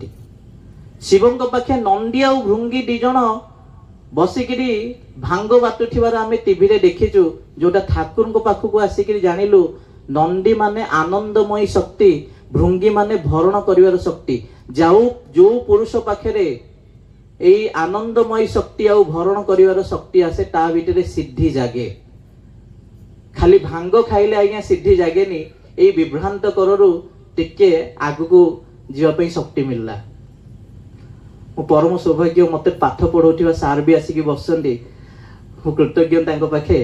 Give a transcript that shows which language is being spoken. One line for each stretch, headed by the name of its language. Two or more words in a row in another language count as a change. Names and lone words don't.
Odia: ଶିବଙ୍କ ପାଖେ ନନ୍ଦୀ ଆଉ ଭୃଙ୍ଗୀ ଦି ଜଣ ବସିକିରି ଭାଙ୍ଗ ବାଟୁଥିବାର ଆମେ ଟିଭିରେ ଦେଖିଛୁ, ଯୋଉଟା ଠାକୁରଙ୍କ ପାଖକୁ ଆସିକିରି ଜାଣିଲୁ ନନ୍ଦୀ ମାନେ ଆନନ୍ଦମୟୀ ଶକ୍ତି, ଭୃଙ୍ଗୀ ମାନେ ଭରଣ କରିବାର ଶକ୍ତି। ଯୋଉ ପୁରୁଷ ପାଖରେ ଏଇ ଆନନ୍ଦମୟ ଶକ୍ତି ଆଉ ভরণ କରିବାର ଶକ୍ତି ଆସେ ତା ଭିତରେ ସିଦ୍ଧି ଜାଗେ। ଖାଲି ଭାଙ୍ଗ ଖାଇଲେ ଆଜ୍ଞା ସିଦ୍ଧି ଜାଗେନି, এই ବିଭ୍ରାନ୍ତ କରରୁ ଟିକେ ଆଗକୁ ଯିବା ପାଇଁ ଶକ୍ତି ମିଳିଲା। ମୁଁ ପରମ ସୌଭାଗ୍ୟ, ମତେ ପାଠ ପଢଉଥିବା ସାର୍ ବି ଆସିକି ବସଛନ୍ତି, ମୁଁ କୃତଜ୍ଞ ତାଙ୍କ ପାଖେ।